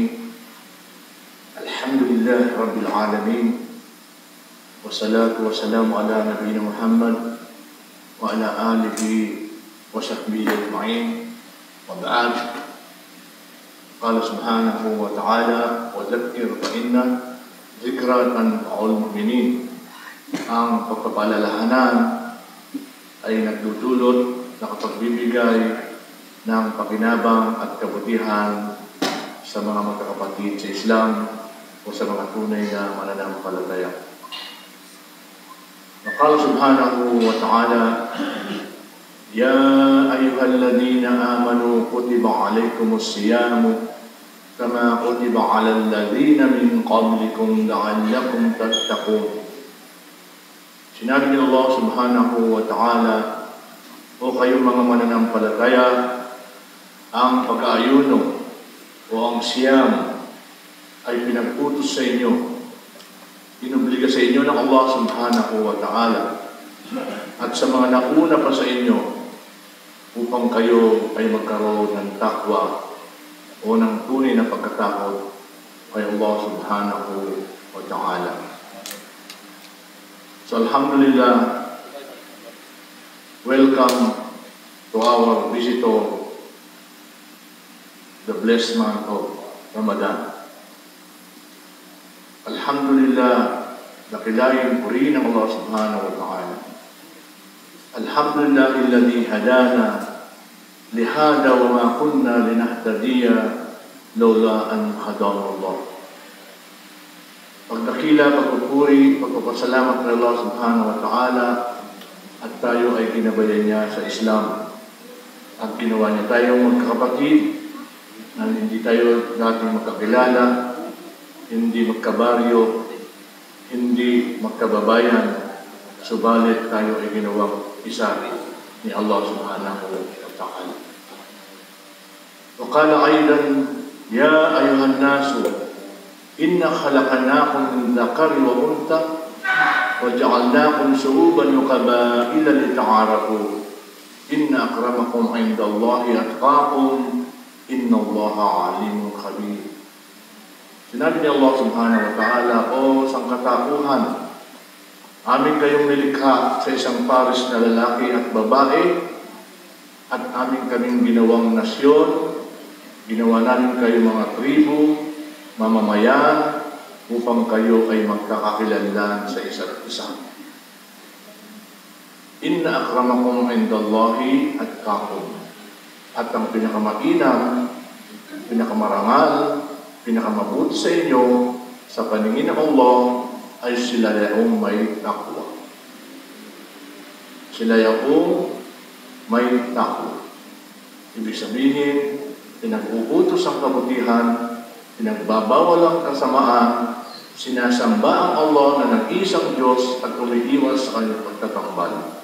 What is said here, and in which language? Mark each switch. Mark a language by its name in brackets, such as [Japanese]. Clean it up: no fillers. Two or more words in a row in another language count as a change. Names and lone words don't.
[Arabic] الحمد لله رب العالمين، والصلاة والسلام على نبينا محمد وعلى آله وصحبه أجمعين، وبعد. قال سبحانه وتعالى: وذكر فإن ذكرى تنفع المؤمنين. [Filipino] Ang pagpapaalalahanan ay nagdudulot na kapagbibigay ng pakinabang at kabutihan sa mga magkakapatid sa Islam o sa mga tunay na mananampalataya. [Arabic] قال سبحانه وتعالى يا أيها الذين آمنوا كتب عليكم الصيام كما كتب على الذين من قبلكم لعلكم تتقون. [Filipino] Sinabi ni Allah [Arabic] سبحانه وتعالى, [Filipino] o kayong mga mananampalataya, ang pag-aayuno o ang siyam ay pinag-utos sa inyo, inubliga sa inyo ng Allah [Arabic] سبحانه وتعالى [Filipino] at sa mga nauna pa sa inyo upang kayo ay magkaroon ng takwa o ng tunay na pagkatakot kay Allah [Arabic] سبحانه وتعالى. [English] So alhamdulillah, welcome to our visitor, the blessed month of Ramadan. [Arabic] Alhamdulillah, [Filipino] dakilayin puri ng Allah [Arabic] سبحانه وتعالى. الحمد لله الذي هدانا لهذا وما كنا لنهتدي لولا أن هدانا الله. [Filipino] Pagdakila, pagpupuri, pagpapasalamat kay Allah [Arabic] سبحانه وتعالى [Filipino] at tayo ay ginabayan niya sa Islam at ginawa niya tayong magkakapatid na hindi tayo dating magkakilala, hindi magkabaryo, hindi magkababayan, subalit tayo ay ginawang isa ni Allah [Arabic] سبحانه وتعالى. وقال أيضا يا أيها الناس إنا خلقناكم من ذكر وأنثى وجعلناكم شعوبا وقبائل لتعارفوا إن أكرمكم عند الله أتقاكم إن الله عليم خبير. [Filipino] Sinabi ni Allah [Arabic] سبحانه وتعالى, [Filipino] o sangkatauhan, amin kayong nilikha sa isang pares na lalaki at babae at amin kaming ginawang nasyon, ginawa namin kayo mga tribu, mamamayan, upang kayo ay magkakakilanlan sa isa't isa. [Arabic] إن أكرمكم عند الله أتقاكم. [Filipino] At ang pinakamainam, pinakamarangal, pinakamabuti sa inyo sa paningin ng Allah ay sila yung may takwa. Sila yung may takwa. Ibig sabihin, pinag-uutos ang kabutihan, pinagbabawal ang kasamaan, sinasamba ang Allah na nag-isang Diyos at umiiwas sa kanyang pagtatambal.